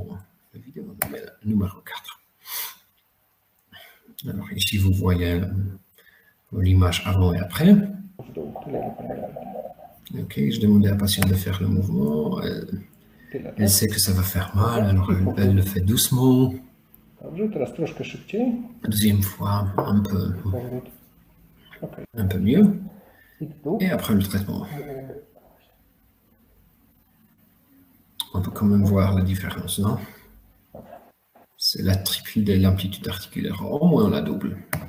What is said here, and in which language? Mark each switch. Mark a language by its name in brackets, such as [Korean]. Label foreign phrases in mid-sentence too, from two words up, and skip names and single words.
[French] La vidéo numéro 4. Alors ici, vous voyez l'image avant et après. Ok, je demandais à la patiente de faire le mouvement. Elle sait que ça va faire mal, alors elle le fait doucement. [Polish] Dobrze, teraz troszkę szybciej. [French] Deuxième fois, un peu mieux. Et après le traitement. On peut quand même voir la différence, non? C'est la triple de l'amplitude articulaire, au moins la double.